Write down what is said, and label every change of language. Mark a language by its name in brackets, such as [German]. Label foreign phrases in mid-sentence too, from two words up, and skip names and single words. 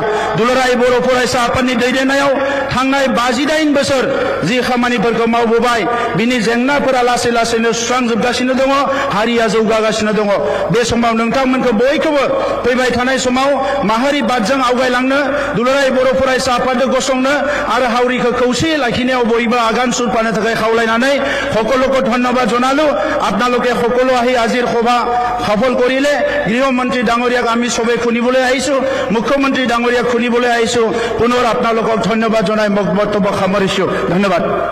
[Bodo] दुलाराय बर' फरायसा आफादनि दैदेननायाव थांनाय 58 बोसोर जि खामानिफोरखौ मावबोबाय, बिनि जेंनाफोरा लासै लासैनो सुस्रांजोबगासिनो दङ, हारिया जौगागासिनो दङ। बे समाव नोंथांमोनखौ बयखौबो फैबाय थानाय समाव माहारि बादजों आवगायलांनो, दुलाराय बर' फरायसा आफादजों गसंनो आरो हावरिखौ खौसेयै लाखिनायाव बयबो आगान सुरफानो थाखाय खावलायनानै [Assamese] সকলোকে ধন্যবাদ জনালো। আপোনালোকে সকলো আহি আজিৰ সভা সফল কৰিলে। গৃহমন্ত্ৰী ডাঙৰীয়াক আমি সবে শুনিবলৈ আহিছো, মুখ্যমন্ত্ৰী ডাঙৰীয়াক শুনিবলৈ আহিছো। পুনৰ আপোনালোকক ধন্যবাদ জনাই মোক বক্তব্য সামৰিছো। ধন্যবাদ।